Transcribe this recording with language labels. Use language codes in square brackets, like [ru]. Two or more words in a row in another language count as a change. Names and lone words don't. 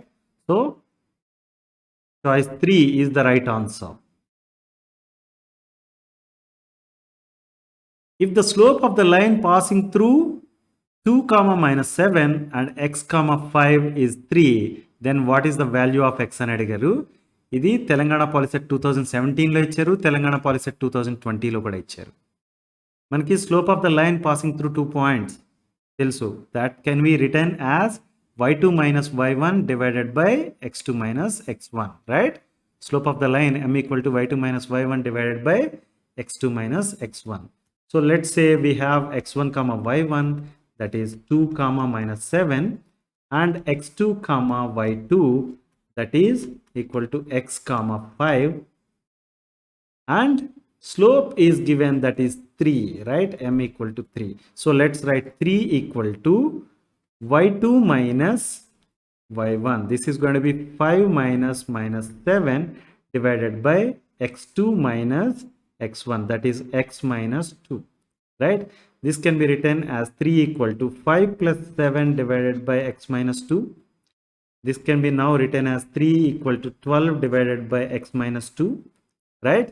[en] So choice 3 is the right answer. If the slope of the line passing through 2 comma minus 7 and x comma 5 is 3, then what is the value of x [te] అని అడిగారు. ఇది తెలంగాణ పాలిసెట్ 2017లో ఇచ్చారు, తెలంగాణ పాలిసెట్ 2020లో కూడా ఇచ్చారు. [en] మనకి slope of the line passing through 2 points తెలుసు. that can be written as y2 minus y1 divided by x2 minus x1, right? Slope of the line m equal to y2 minus y1 divided by x2 minus x1. So let's say we have x1 comma y1, that is 2 comma minus 7, and x2 comma y2, that is equal to x comma 5, and slope is given, that is 3, right? M equal to 3. So let's write 3 equal to y2 minus y1. This is going to be 5 minus minus 7 divided by x2 minus x1, that is x minus 2, right? This can be written as 3 equal to 5 plus 7 divided by x minus 2. This can be now written as 3 equal to 12 divided by x minus 2, right?